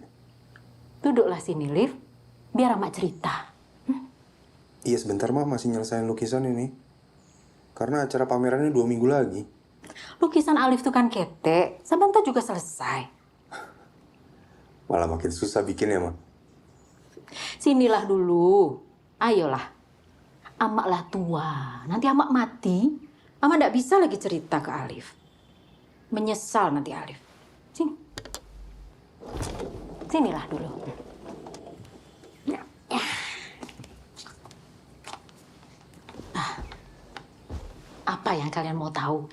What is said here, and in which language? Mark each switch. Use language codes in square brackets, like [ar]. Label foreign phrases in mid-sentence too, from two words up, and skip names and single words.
[id] Duduklah sini, Liv. Biar Amak cerita. Iya sebentar, Mak. Masih nyelesain lukisan ini. Karena acara pamerannya 2 minggu lagi. [min] Lukisan Alif tuh kan ketek. [id] Sebentar juga selesai. Malah makin susah bikin ya, Mak. Sinilah dulu. Ayolah. Amak lah tua. Nanti Amak mati. Amak nggak bisa lagi cerita ke Alif. Menyesal nanti Alif. Sini. Sinilah dulu. Ya. Apa yang kalian mau tahu?